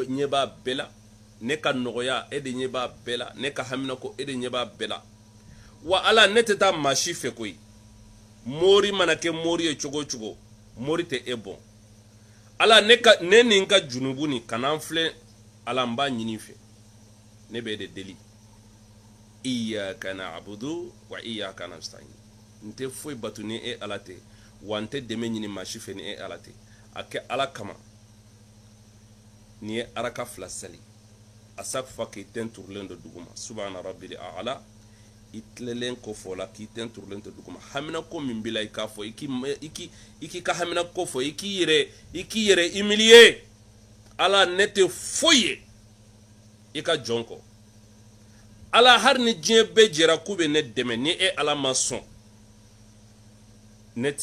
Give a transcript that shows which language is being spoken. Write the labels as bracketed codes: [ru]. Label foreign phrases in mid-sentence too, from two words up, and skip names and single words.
[bm] ɲɛ b'a bɛɛ la ne ka nɔgɔya e de ɲɛ b'a bɛɛ la ne ka haminako e de ɲɛ b'a bɛɛ la wa ala ne tɛ taa maa si fɛ koyi mori mana kɛ mori ye cogo cogo mori tɛ e bɔn ala ne ni n ka junubu ni kana n filɛ ala n b'a ɲini fɛ ne bɛ de deli [ar] إياك نعبد وإياك نستعين [bm] n tɛ foyi batu ni e ala tɛ wa n tɛ dɛmɛ ɲini maa si fɛ ni e ala tɛ a kɛ ala kama ni ye araka fila sali [fr] a chaque fois [bm] k'i tɛn turulen do duguma [ar] سبحان ربي الأعلى [bm] i tilelen ko fɔ la k'i tɛn turulen to duguma hamina ko min b'i la i k'a fɔ i k'i ka hamina ko fɔ i k'i yɛrɛ humilier ala ne tɛ foyi ye i ka jɔn kɔ ala hari ni diɲɛ bɛɛ jɛra k'u bɛ ne dɛmɛ ni e ala ma sɔn ne tɛ